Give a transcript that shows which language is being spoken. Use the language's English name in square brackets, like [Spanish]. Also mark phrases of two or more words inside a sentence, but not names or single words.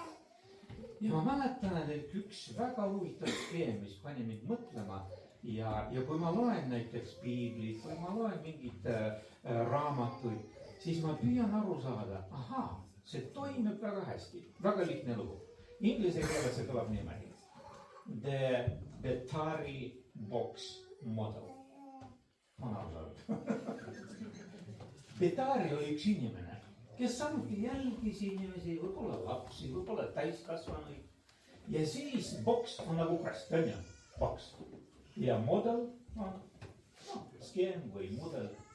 [Estonian] Ja ma mäletan, et üks väga huvitav skeem, mis pani mind mõtlema ja kui ma loen näiteks piiblit või ma loen mingit raamatuid, siis ma püüan aru saada, ahaa, see toimib väga hästi, väga lihtne lugu. Inglise keeles see kõlab niimoodi. [English] The Betari box model. [Estonian] On aru saanud. Betari oli üks inimene, kes samuti jälgis inimesi, võib-olla lapsi, võib-olla täiskasvanuid. Ja siis box on nagu kast, on ju, box. Ja model on skeem või mudel.